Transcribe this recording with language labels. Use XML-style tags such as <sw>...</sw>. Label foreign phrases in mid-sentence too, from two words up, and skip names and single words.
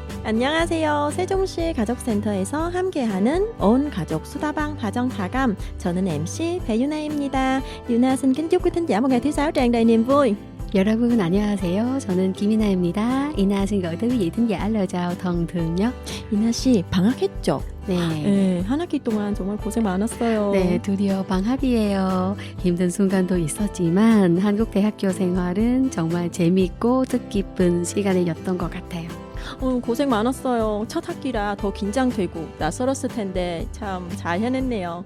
<ko>안녕하세요. 세종시 가족센터에서 함께하는 온 가족 수다방 Hòa Thám. 저는 MC 배유나입니다.</ko> <vi>유나 xin kính chúc quý thính giả một ngày thứ sáu tràn đầy niềm vui.</vi> <ko>여러분 안녕하세요. 저는 김이나입니다.</ko> <vi>이나 xin gửi tới quý vị thính giả lời chào thân thương nhất.</vi> <ko>이나 씨 방학했죠? 네. 네, 한 학기 동안 정말 고생 많았어요. 네, 드디어 방학이에요. 힘든 순간도 있었지만 한국 대학교 생활은 정말 재밌고 뜻깊은 시간이었던 것 같아요. 고생 많았어요. 첫 학기라 더 긴장되고 낯설었을 텐데 참 잘 해냈네요.</ko>